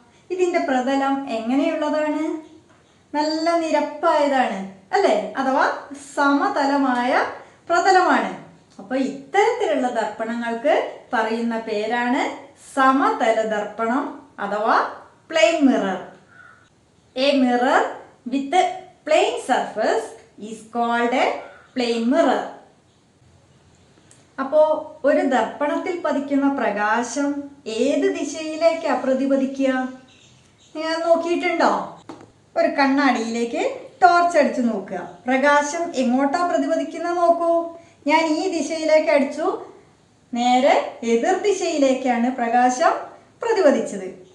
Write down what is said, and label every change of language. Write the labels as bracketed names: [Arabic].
[Malayalam] ഇതിന്റെ പ്രതലം എങ്ങനെയുള്ളതാണ്? നല്ല നിരപ്പായതാണ് അല്ലേ? അഥവാ സമതലമായ പ്രതലമാണ്. അപ്പൊ ഇത്തരത്തിലുള്ള ദർപ്പണങ്ങൾക്ക് പറയുന്ന പേരാണ് സമതല ദർപ്പണം അഥവാ plain mirror. [English] A mirror with a plain surface is called a plain mirror. [Malayalam] അപ്പോ ഒരു ദർപ്പണത്തിൽ പതിക്കുന്ന പ്രകാശം ഏത് ദിശയിലേക്കാ പ്രതിപതിക്കുക? നിങ്ങൾ നോക്കിയിട്ടുണ്ടോ? ഒരു കണ്ണാടിയിലേക്ക് ടോർച്ച് അടിച്ചു നോക്കുക. പ്രകാശം എങ്ങോട്ടാ പ്രതിപതിക്കുന്നത് നോക്കൂ. ഞാൻ ഈ ദിശയിലേക്ക് അടിച്ചു, നേരെ എതിർ ദിശയിലേക്കാണ് പ്രകാശം പ്രതിപതിച്ചത്.